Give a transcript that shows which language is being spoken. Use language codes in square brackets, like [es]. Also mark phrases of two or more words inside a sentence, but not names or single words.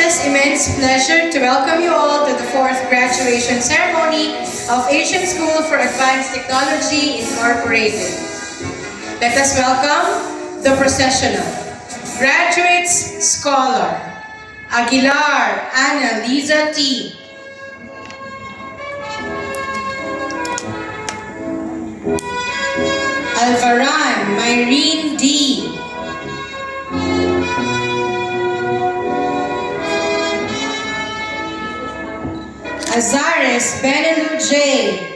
[en] immense pleasure to welcome you all to the 4th graduation ceremony of Asian School for Advanced Technology Incorporated. Let us welcome the processional. Graduates Scholar, Aguilar Ana Liza T. Alvaran Myrene D. Azares Benelu J.